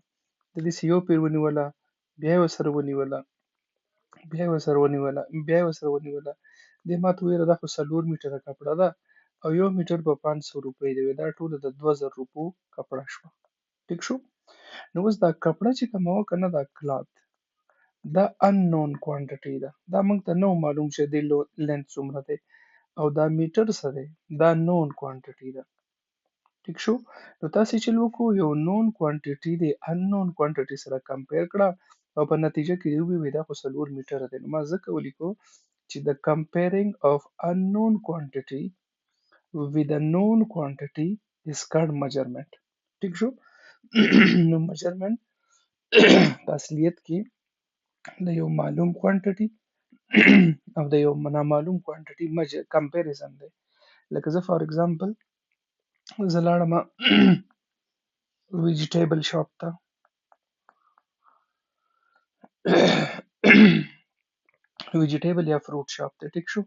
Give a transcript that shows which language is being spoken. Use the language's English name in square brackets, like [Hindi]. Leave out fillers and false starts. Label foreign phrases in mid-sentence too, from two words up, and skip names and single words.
[Pashto] د داسې یو پیر ونیوله، بیا یې ورسره ونیوله، بیا یې ورسره ونیوله، بیا یې ورسره ونیوله. دی ما ته وویل دا خو 4 میټره کپړه ده او یو میټر په 500 روپۍ دی، دا ټوله د 2000 روپو کپړه شوه، ټیک شو. نو اوس دا کپړه چې کومه وه که نه دا کلات دا [English] unknown quantity [Pashto] ده، دا موږ ته نه معلوم چې د لینث څومره دی، او دا میټر څه دی دا [English] known quantity [Pashto] ده، ټیک شو. نو تاسې چې وکړو یو [English] known quantity [Pashto] د [English] unknown quantity [Pashto] سره کمپیر کړه او په نتیجه کې دې ووایي دا خو 4 میټره دی. نو ما ځکه ولیکو چې [English] the comparing of unknown quantity with a known quantity is called measurement، [Pashto] ټیک شو. نو measurement په اصلیت کې د یو معلوم کوانټیټي او د یو نامعلوم کوانټیټي کمپیریزن دی. لکه زه [English] for example [Pashto] زه لاړم [English] vegetable shop [Pashto] ته ویجیټیبل یا [English] fruit shop [Pashto] ته، ټیک شو.